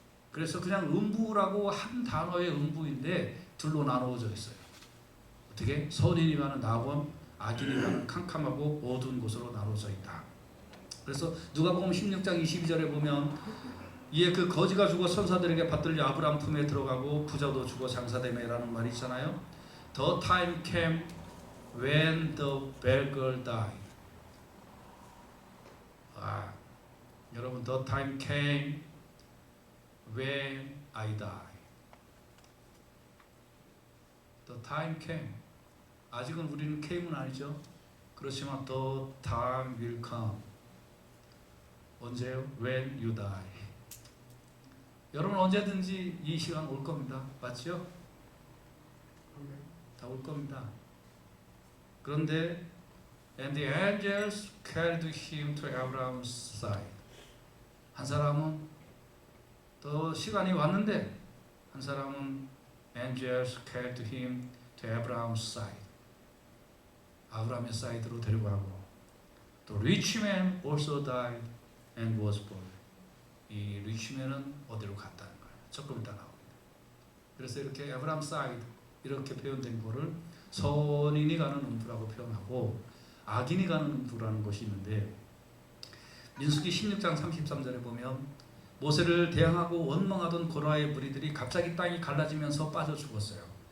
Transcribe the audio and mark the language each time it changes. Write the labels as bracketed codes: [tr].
[ko] 그래서 그냥 음부라고 한 단어의 음부인데 둘로 나누어져 있어요. 어떻게? 선인이 가는 낙원, 악인이 가는 캄캄하고 어두운 곳으로 나누어져 있다. 그래서 누가복음 16장 22절에 보면 이에 그 거지가 죽어 선사들에게 받들려 아브라함 품에 들어가고 부자도 죽어 장사되매라는 말이 있잖아요. [en] The time came when the beggar died. [ko] 여러분 [en] the time came when I die. The time came. [ko] 아직은 우리는 came은 아니죠. 그렇지만 [en] the time will come. [ko] 언제요? [en] When you die. [ko] 여러분 언제든지 이 시간 올 겁니다. 맞죠? 다 올 겁니다. 그런데 [en] And the angels carried him to Abraham's side. [ko] 한 사람은 또 시간이 왔는데 한 사람은 [en] angels carried him to Abraham's side. [ko] 아브라함의 사이드로 데려가고 또 [en] rich man also died and was born. [ko] 이 [en] rich man [ko] 은 어디로 갔다는 거예요. 조금 이따 나옵니다. 그래서 이렇게 아브라함 사이드 이렇게 표현된 거를 선인이 가는 음부라고 표현하고 악인이 가는 음부라는 것이 있는데 민수기 16장 33절에 보면 모세를 대항하고 원망하던 고라의 무리들이 갑자기 땅이 갈라지면서 빠져 죽었어요.